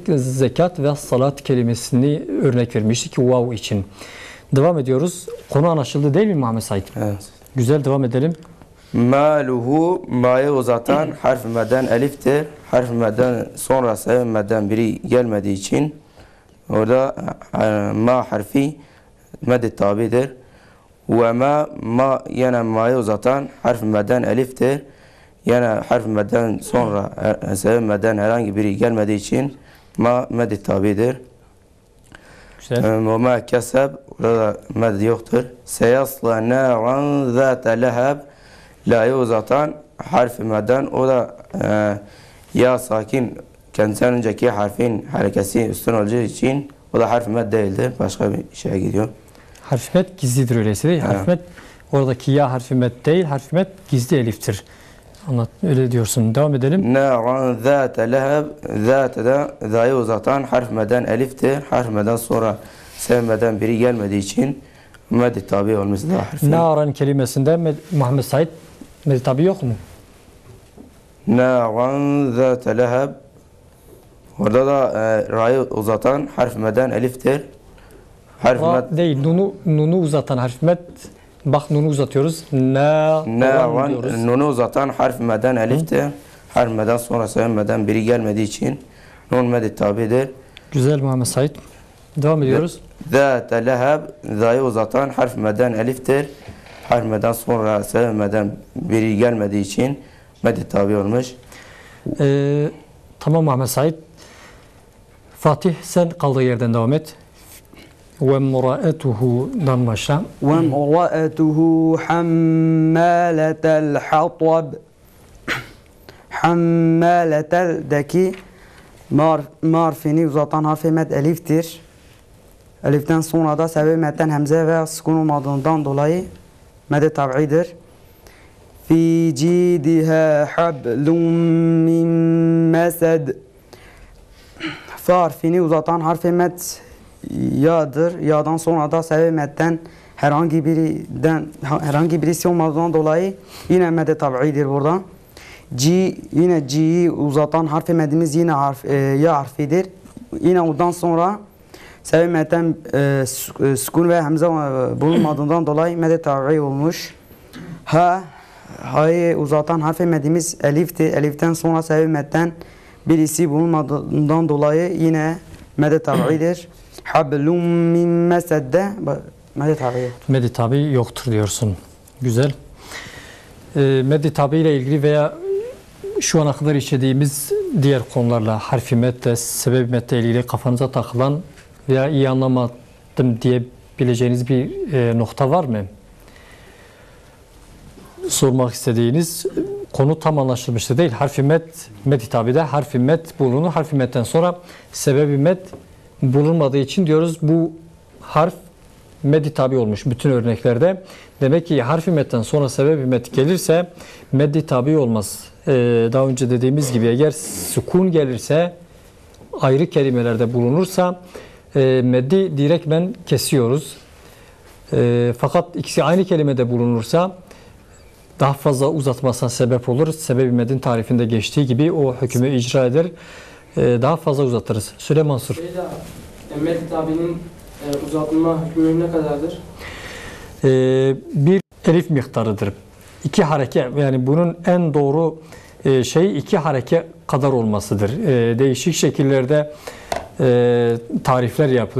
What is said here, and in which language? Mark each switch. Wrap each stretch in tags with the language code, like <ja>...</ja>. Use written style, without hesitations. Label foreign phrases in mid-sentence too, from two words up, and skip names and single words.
<tr>Zekat ve salat kelimesini örnek vermiştik vav için. Devam ediyoruz. Konu anlaşıldı değil mi Muhammed Said? Evet. Güzel devam edelim. Maluhu ma'yı uzatan harf-i medden eliftir. Harf-i medden sonra sebep medden biri gelmediği için orada ma harfi med-i tabidir.</tr> <ar>وما</ar> <tr>yine ma'yı uzatan harf-i medden eliftir. Yine harf-i medden sonra sebep medden herhangi biri gelmediği için ma med-i tabidir. Güzel.</tr> <ar>وما كسب</ar> <tr>orada med yoktur.</tr> <ar>سيصلى نارا ذات لهب</ar> <tr>la'yı uzatan harf-i medden o da ya sakin kendisinden önceki harfin harekesi üstün olacağı için o da harf-i med değildir. Başka bir şeye gidiyor. Harf-i med gizlidir öyleyse değil. Harf-i med oradaki ya harf-i med değil. Harf-i med gizli eliftir. Anlat, öyle diyorsun. Devam edelim.</tr> <ar>نارا ذات لهب</ar> <tr>zâte de za'yı uzatan harf-i medden eliftir. Harf-i medden sonra sevmeden biri gelmediği için med-i tabi olması da harfi. Naran kelimesinde Muhammed Said med-i tabi yok mu?</tr> <ar>نارا ذات لهب</ar> <tr>orada da ra'yı uzatan harf-i medden eliftir. Harf-i med Ra değil. Nunu uzatan harf med. Bak nunu uzatıyoruz. Naran diyoruz. Nunu uzatan harf-i medden eliftir. Harf-i medden sonra sevmeden biri gelmediği için nun med-i tabidir. Güzel Muhammed Said. Devam ediyoruz.</tr> <ar>ذات لهب</ar> <tr>za'yı uzatan harf-i medden eliftir. Harf-i medden sonra sevmeden biri gelmediği için med-i tabi olmuş. Tamam Muhammed Said. Fatih sen kaldığı yerden devam et.</tr> <ar>وامرأته</ar> <tr>başla.</tr> <ar>وامرأته حمالة الحطب حمالة'deki</ar> <tr>marfini uzatan harfi med eliftir. Eliften sonra da sebep medden hemze ve sukun olmadığından dolayı med-i tab'idir.</tr> <ar>في جيدها حبل من مسد.</ar> <tr>Fa harfini uzatan harfi med ya'dır. Ya'dan sonra da sebep medden herhangi birisi olmadığından dolayı yine med-i tab'idir burada. Yine ci'yi uzatan harfi medimiz yine ya harfidir. Yine ondan sonra sebep medden sukun ve hemze bulunmadığından dolayı med-i tab'i olmuş. Ha'yı uzatan harfi medimiz elifti. Eliften sonra sebep medden birisi bulunmadığından dolayı yine med-i tab'idir.</tr> <ar>حبل من مسد</ar> <tr>med-i tab'i yoktur. Med-i tabi yoktur diyorsun. Güzel. Med-i tabi ile ilgili veya şu ana kadar işlediğimiz diğer konularla harf-i medde, sebep-i medde ilgili kafanıza takılan veya iyi anlamadım diyebileceğiniz bir nokta var mı? Sormak istediğiniz konu tam anlaşılmıştı değil. Harf-i med, med-i tabi'de harf-i med bulunur. Harf-i medden sonra sebep-i med bulunmadığı için diyoruz bu harf med-i tabi olmuş bütün örneklerde. Demek ki harf-i medden sonra sebep-i med gelirse med-i tabi olmaz. Daha önce dediğimiz gibi eğer sukun gelirse ayrı kelimelerde bulunursa meddi direktmen kesiyoruz. Fakat ikisi aynı kelimede bulunursa daha fazla uzatmasına sebep olur. Sebep-i medin tarifinde geçtiği gibi o hükmü icra eder. Daha fazla uzatırız. Söyle Mansur. Med-i tabi'nin uzatma hükmü ne kadardır? Bir elif miktarıdır. İki hareke, yani bunun en doğru şey iki hareke kadar olmasıdır. Değişik şekillerde tarifler yapılır.</tr>